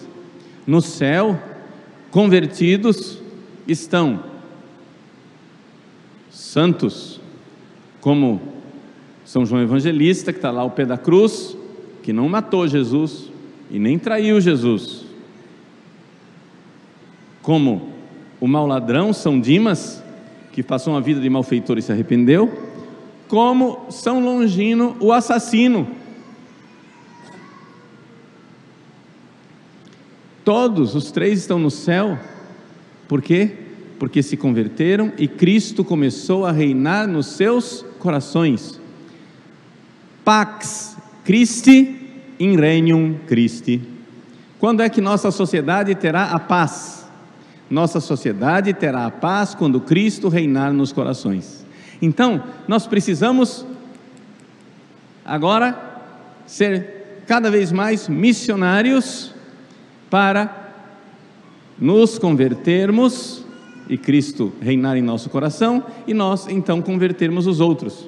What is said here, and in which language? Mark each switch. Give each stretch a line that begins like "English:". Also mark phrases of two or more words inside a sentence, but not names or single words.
Portuguese: No céu, convertidos estão santos, como São João Evangelista, que está lá ao pé da cruz, que não matou Jesus e nem traiu Jesus, como o mau ladrão São Dimas, que passou uma vida de malfeitor e se arrependeu, como São Longino, o assassino. Todos os três estão no céu. Por quê? Porque se converteram e Cristo começou a reinar nos seus corações.
Latin: Pax Christi in regnum Christi.
Portuguese: Quando é que nossa sociedade terá a paz? Nossa sociedade terá a paz quando Cristo reinar nos corações. Então, nós precisamos agora ser cada vez mais missionários para nos convertermos e Cristo reinar em nosso coração e nós então convertermos os outros.